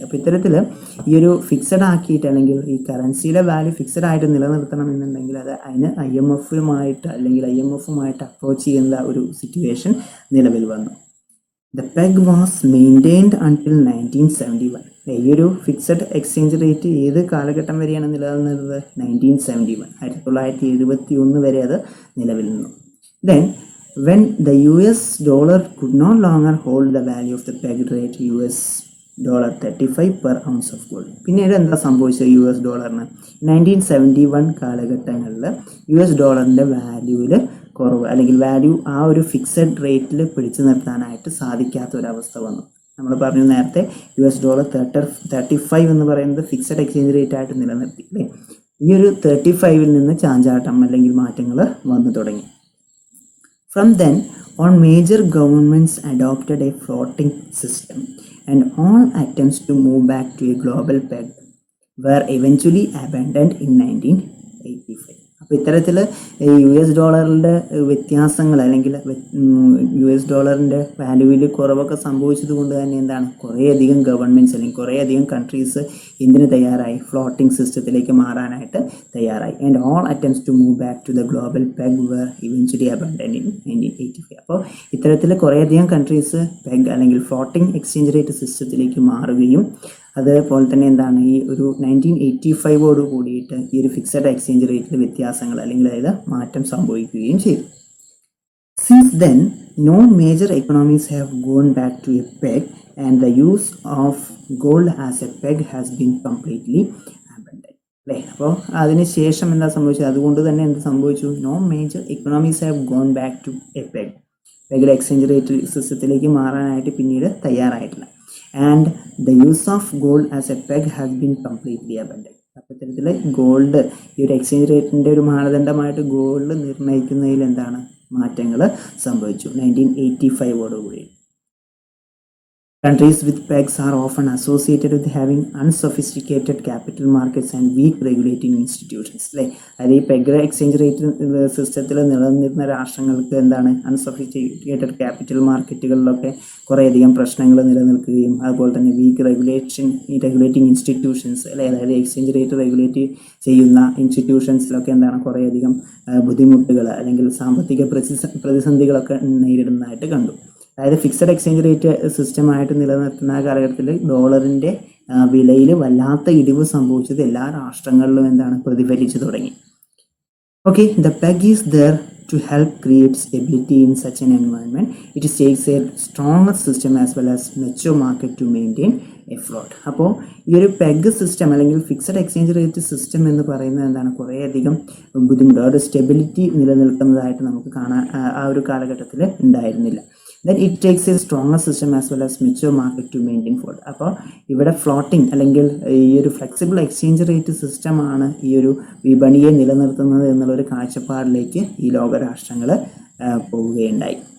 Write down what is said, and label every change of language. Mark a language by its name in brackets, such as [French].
[Malayalam] അപ്പോൾ ഇത്തരത്തിൽ ഈ ഒരു ഫിക്സഡ് ആക്കിയിട്ട് അല്ലെങ്കിൽ ഈ കറൻസിയുടെ വാല്യൂ ഫിക്സഡ് ആയിട്ട് നിലനിർത്തണം എന്നുണ്ടെങ്കിൽ അത് അതിന് IMFുമായിട്ട് അല്ലെങ്കിൽ IMFുമായിട്ട് അപ്രോച്ച് ചെയ്യുന്ന ഒരു സിറ്റുവേഷൻ നിലവിൽ വന്നു. [English] The peg was maintained until 1971. [Malayalam] ഈ ഒരു ഫിക്സഡ് എക്സ്ചേഞ്ച് റേറ്റ് ഏത് കാലഘട്ടം വരെയാണ് നിലനിന്നത്? 1971, 1971 വരെ അത് നിലവിൽ നിന്നു. [English] Then when the US dollar could no longer hold the value of the pegged rate US dollar 35 per ounce of gold, [Malayalam] പിന്നീട് എന്താ സംഭവിച്ചത്? US ഡോളറിന് 1971 കാലഘട്ടങ്ങളിൽ US ഡോളറിൻ്റെ വാല്യൂവിൽ കുറവ് അല്ലെങ്കിൽ വാല്യൂ ആ ഒരു ഫിക്സഡ് റേറ്റിൽ പിടിച്ചു നിർത്താനായിട്ട് സാധിക്കാത്ത ഒരവസ്ഥ വന്നു. നമ്മൾ പറഞ്ഞു നേരത്തെ US ഡോളർ 35 എന്ന് പറയുന്നത് ഫിക്സഡ് എക്സ്ചേഞ്ച് റേറ്റ് ആയിട്ട് നിലനിർത്തി അല്ലേ. ഈ ഒരു 35-ൽ നിന്ന് ചാഞ്ചാട്ടം അല്ലെങ്കിൽ മാറ്റങ്ങൾ വന്നു തുടങ്ങി. [English] From then on, major governments adopted a floating system, and all attempts to move back to a global peg were eventually abandoned in 1985. [Malayalam] അപ്പോൾ ഇത്തരത്തിൽ US ഡോളറിൻ്റെ വ്യത്യാസങ്ങൾ അല്ലെങ്കിൽ US ഡോളറിൻ്റെ വാല്യൂവിൽ കുറവൊക്കെ സംഭവിച്ചത് കൊണ്ട് തന്നെ എന്താണ് കുറേയധികം ഗവൺമെൻറ്റ്സ് അല്ലെങ്കിൽ കുറേയധികം കൺട്രീസ് എന്തിന് തയ്യാറായി, ഫ്ലോട്ടിംഗ് സിസ്റ്റത്തിലേക്ക് മാറാനായിട്ട് തയ്യാറായി. [English] And all attempts to move back to the global peg were eventually abandoned in 1985. [Malayalam] അപ്പോൾ ഇത്തരത്തിൽ കുറേയധികം കൺട്രീസ് പെഗ് അല്ലെങ്കിൽ ഫ്ലോട്ടിംഗ് എക്സ്ചേഞ്ച് റേറ്റ് സിസ്റ്റത്തിലേക്ക് മാറുകയും അതേപോലെ തന്നെ എന്താണ് ഈ ഒരു 1985 കൂടിയിട്ട് ഈ ഒരു ഫിക്സഡ് എക്സ്ചേഞ്ച് റേറ്റിൽ വ്യത്യാസങ്ങൾ അല്ലെങ്കിൽ അതായത് മാറ്റം സംഭവിക്കുകയും ചെയ്തു. [English] Since then, no major economies have gone back to a peg and the use of gold as a peg has been completely abandoned. [Malayalam] അല്ലേ? അപ്പോൾ അതിന് ശേഷം എന്താ സംഭവിച്ചത്? അതുകൊണ്ട് തന്നെ എന്ത് സംഭവിച്ചു? [English] No major economies have gone back to a peg. [Malayalam] Peg exchange rate സിസ്റ്റത്തിലേക്ക് മാറാനായിട്ട് പിന്നീട് തയ്യാറായിട്ടില്ല. [English] And the use of gold as a peg has been completely abandoned. [Malayalam] അപ്പോൾ ഇത്തരത്തിൽ ഗോൾഡ് ഈ ഒരു എക്സ്ചേഞ്ച് റേറ്റിൻ്റെ ഒരു മാനദണ്ഡമായിട്ട് ഗോൾഡ് നിർണ്ണയിക്കുന്നതിൽ എന്താണ് മാറ്റങ്ങൾ സംഭവിച്ചു 1985 കൂടി. [English] Countries with pegs are often associated with having unsophisticated capital markets and weak regulating institutions. [Malayalam] അല്ലേ? അതായത് ഈ പെഗ് എക്സ്ചേഞ്ച് റേറ്റ് സിസ്റ്റത്തിൽ നിലനിന്നിരുന്ന രാഷ്ട്രങ്ങൾക്ക് എന്താണ് അൺസൊഫിസ്റ്റിക്കേറ്റഡ് ക്യാപിറ്റൽ മാർക്കറ്റുകളിലൊക്കെ കുറേയധികം പ്രശ്നങ്ങൾ നിലനിൽക്കുകയും അതുപോലെ തന്നെ വീക്ക് റെഗുലേറ്റിംഗ് ഇൻസ്റ്റിറ്റ്യൂഷൻസ് അല്ലെ, അതായത് എക്സ്ചേഞ്ച് റേറ്റ് റെഗുലേറ്റ് ചെയ്യുന്ന ഇൻസ്റ്റിറ്റ്യൂഷൻസിലൊക്കെ എന്താണ് കുറേയധികം ബുദ്ധിമുട്ടുകൾ അല്ലെങ്കിൽ സാമ്പത്തിക പ്രതിസന്ധികളൊക്കെ നേരിടുന്നതായിട്ട് കണ്ടു. അതായത് ഫിക്സഡ് എക്സ്ചേഞ്ച് റേറ്റ് സിസ്റ്റമായിട്ട് നിലനിർത്തുന്ന കാലഘട്ടത്തിൽ ഡോളറിൻ്റെ വിലയിൽ വല്ലാത്ത ഇടിവ് സംഭവിച്ചത് എല്ലാ രാഷ്ട്രങ്ങളിലും എന്താണ് പ്രതിഫലിച്ചു തുടങ്ങി. [English] Okay, the peg is there to help create stability in such an environment. It takes a stronger system as well as mature market to maintain a float. [Malayalam] അപ്പോൾ ഈ ഒരു പെഗ് സിസ്റ്റം അല്ലെങ്കിൽ ഫിക്സഡ് എക്സ്ചേഞ്ച് റേറ്റ് സിസ്റ്റം എന്ന് പറയുന്നത് എന്താണ് കുറേയധികം ബുദ്ധിമുട്ട്, ഒരു സ്റ്റെബിലിറ്റി നിലനിൽക്കുന്നതായിട്ട് നമുക്ക് കാണാൻ ആ ഒരു കാലഘട്ടത്തിൽ ഉണ്ടായിരുന്നില്ല. [English] Then it takes a stronger system as well as mature market to maintain float. [Malayalam] അപ്പോൾ ഇവിടെ ഫ്ലോട്ടിംഗ് അല്ലെങ്കിൽ ഈ ഒരു ഫ്ലെക്സിബിൾ എക്സ്ചേഞ്ച് റേറ്റ് സിസ്റ്റമാണ് ഈ ഒരു വിപണിയെ നിലനിർത്തുന്നത് എന്നുള്ളൊരു കാഴ്ചപ്പാടിലേക്ക് ഈ ലോകരാഷ്ട്രങ്ങൾ പോവുകയുണ്ടായി.